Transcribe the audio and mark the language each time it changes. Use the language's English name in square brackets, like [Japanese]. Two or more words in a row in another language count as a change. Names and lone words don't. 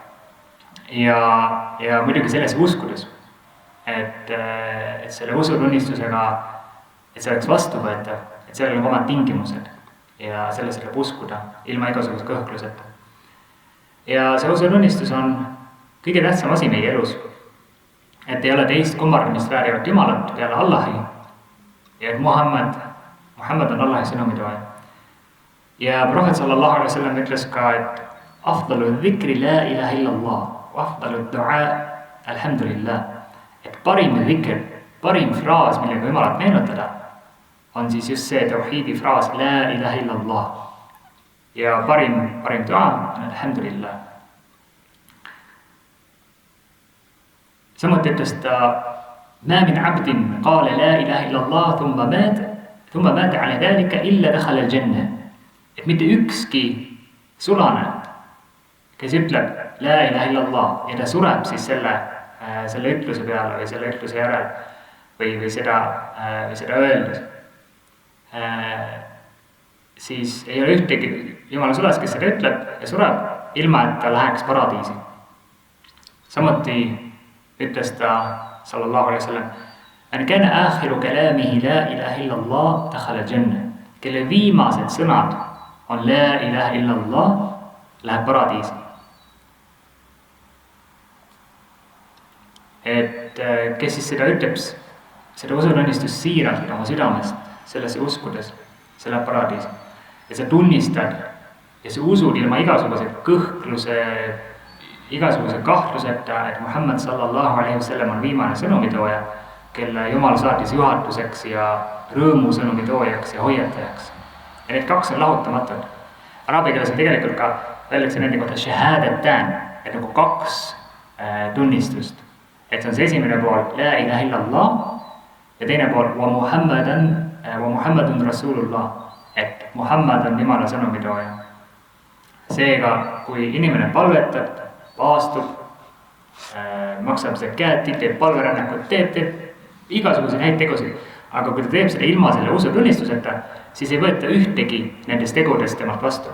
[Estonian] Ja muidugi selles uskudes, et selle usutunnistusega, et see oleks vastuvõetav, et sellel on omad tingimused ja selles tuleb uskuda ilma igasuguse kõhkluseta. Ja see usutunnistus on kõige tähtsam asi meie elus, et ei ole teist kummardamist väärivat Jumalat peale Allahi ja et Muhammad on Allahi sõnumitooja. Ja Prohvet [Arabic] صلى الله عليه وسلم [Estonian] ütles ka, et [Arabic] أفضل الذكر لا إله إلا الله وأفضل الدعاء الحمد لله, [Estonian] et parim dhikr, parim fraas, millega Jumalat meenutada, on siis just see tauhiidi fraas [Arabic] لا إله إلا الله. [Estonian] Ja parim du'a on alhamdulillah. Samuti ütles ta, [Arabic] ما من عبد قال لا إله إلا الله ثم مات على ذلك إلا دخل الجنة. [Estonian] Et mitte ükski sulane, kes ütleb [Arabic] لا إله إلا الله [Estonian] ja ta sureb siis selle ütluse peale või selle ütluse järel või seda öeldes, siis ei ole ühtegi Jumala sulas, kes seda ütleb ja sureb, ilma et ta läheks paradiisi. Samuti ütles ta [Arabic] صلى الله عليه وسلم أن كان آخر كلامه لا إله إلا الله دخل الجنة, [Estonian] kelle viimased sõnad on [Arabic] لا إله إلا الله, [Estonian] läheb paradiisi. Et kes siis seda ütleb, seda usutunnistust siiralt oma südamest, sellesse uskudes, see läheb paradiisi. Ja sa tunnistad ja sa usud ilma igasuguse kõhkluse, igasuguse kahtluseta, et Muhammad [Arabic] صلى الله عليه وسلم [Estonian] on viimane sõnumitooja, kelle Jumal saatis juhatuseks ja rõõmu sõnumitoojaks ja hoiatajaks. Ja need 2 on lahutamatud. Araabia keeles on tegelikult ka öeldakse nende kohta shahadatan, et nagu 2 tunnistust. Et see on see esimene pool, [Arabic] لا إله إلا الله, [Estonian] ja teine pool, [Arabic] ومحمد رسول الله, [Estonian] et Muhammad on Jumala sõnumitooja. Seega, kui inimene palvetab, paastub, maksab zakati, teeb palverännakut, teeb igasuguseid häid tegusid, aga kui ta teeb seda ilma selle usutunnistuseta, siis ei võeta ühtegi nendest tegudest temalt vastu.